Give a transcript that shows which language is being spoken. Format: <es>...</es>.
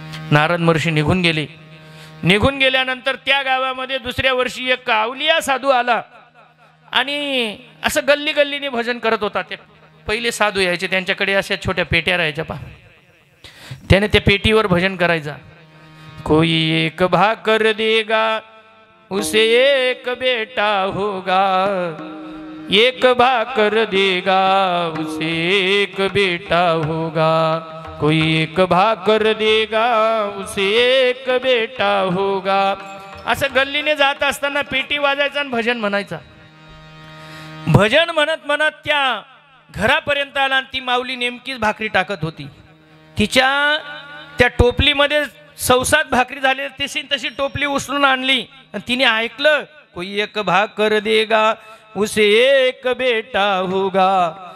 <mr>नारद महर्षी निघून गेले. निघून गेल्यानंतर त्या गावामध्ये दुसऱ्या वर्षी एक अवलिया साधू आला आणि असं गल्ली गल्लीने भजन करत होता. ते पहिले साधू यायचे, त्यांच्याकडे अशा छोट्या पेट्या राहायच्या पा, त्याने त्या पेटीवर भजन करायचा.</mr> <hi>कोई एक भाकर देगा उसे एक बेटा होगा, एक भाकर देगा उसे एक बेटा होगा, कोई एक भाकर देगा उसे एक बेटा होगा.</hi> <mr>असं गल्लीने जात असताना पेटी वाजायचा आणि भजन म्हणायचा. भजन म्हणत म्हणत त्या घरापर्यंत आला आणि ती माऊली नेमकीच भाकरी टाकत होती. तिच्या त्या टोपलीमध्ये 6-7 भाकरी झाले, तशी टोपली उचलून आणली आणि तिने ऐकलं,</mr> <hi>कोई एक भाकर देगा उसे एक बेटा होगा.</hi>